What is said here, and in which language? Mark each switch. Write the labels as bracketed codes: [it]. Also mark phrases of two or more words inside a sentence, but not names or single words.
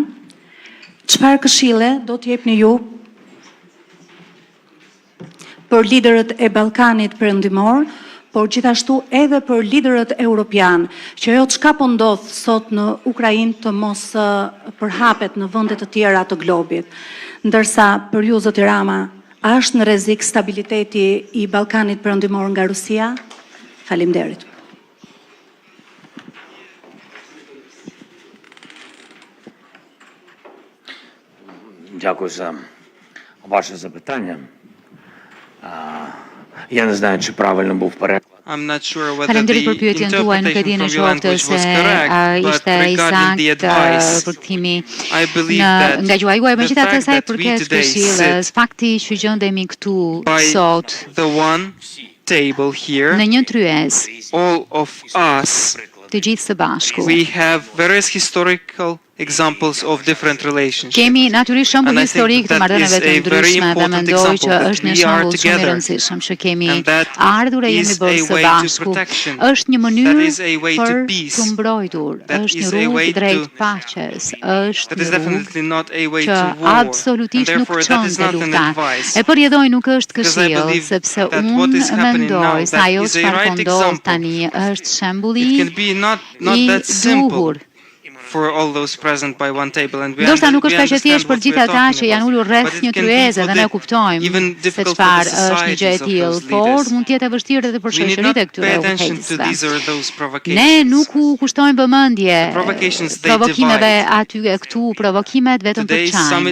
[sq] Çfarë këshille do t'jepni ju për liderët e Ballkanit Perëndimor, por gjithashtu edhe për liderët europian, që ajo çka po ndodh sot në Ukrainë të mos përhapet në vende të tjera të globit. Ndërsa për ju, zoti Rama, a është në rrezik stabiliteti i Ballkanit Perëndimor nga Rusia? Faleminderit. [uk] Дякую за ваше запитання. Я не знаю, чи правильно був переклад. [sq] Faleminderit për pyetjen tuaj, nuk e di në qoftë se ishte i saktë përkthimi nga gjuha juaj, megjithatë sa i përket këshillës, fakti që gjendemi këtu sot në një tryez, të gjithë së bashku. [en] Examples of different relationships. [sq] Kemi natyrisht shembull historik të marrëdhënieve të ndryshme dhe mendoj që është një shembull shumë i rëndësishëm që kemi ardhur e jemi bërë së bashku. Është një mënyrë për të mbrojtur, është një rrugë drejt paqes, është një rrugë që absolutisht nuk çon te lufta. E përjedhoj nuk është këshill, sepse unë mendoj se ajo çfarë po ndodh tani është shembulli i duhur. [en] For all those present by one table, and [sq] ndoshta nuk është kaq e thjeshtë për gjithë ata që janë ulur rreth një tryeze dhe ne kuptojmë se çfarë është një gjë e tillë, por mund të jetë e vështirë edhe për shoqëritë e këtyre udhëheqësve. Ne nuk u kushtojmë vëmendje provokimeve aty e këtu, provokimet vetëm për çajin.